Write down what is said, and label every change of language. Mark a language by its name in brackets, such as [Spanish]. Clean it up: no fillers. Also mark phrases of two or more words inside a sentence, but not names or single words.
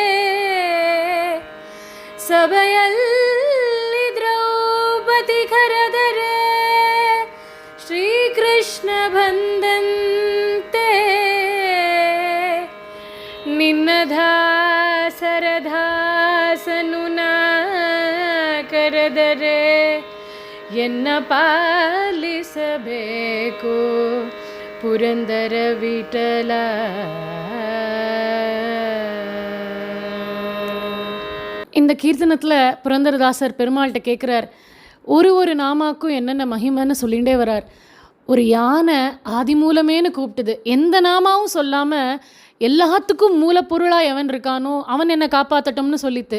[Kannada] ಸಭೆಯಲ್ಲಿ ದ್ರೌಪದಿ ಕರೆದರೆ ಶ್ರೀಕೃಷ್ಣ ಬಂದಂತೆ ನಿನ್ನ ದಾಸರದಾಸನು ನಾ ಕರೆದರೆ ಎನ್ನ ಪಾಲಿಸಬೇಕು ಪುರಂದರ ವಿಠಲ. [Tamil] இந்த கீர்த்தனத்தில் புரந்தரதாசர் பெருமாள்கிட்ட கேட்குறார், ஒரு நாமாக்கும் என்னென்ன மகிமைன்னு சொல்லிகிட்டே வரார். ஒரு யானை ஆதிமூலமேன்னு கூப்பிட்டுது. எந்த நாமாவும் சொல்லாமல் எல்லாத்துக்கும் மூலப்பொருளாக எவன் இருக்கானோ அவன் என்னை காப்பாற்றட்டும்னு சொல்லித்து.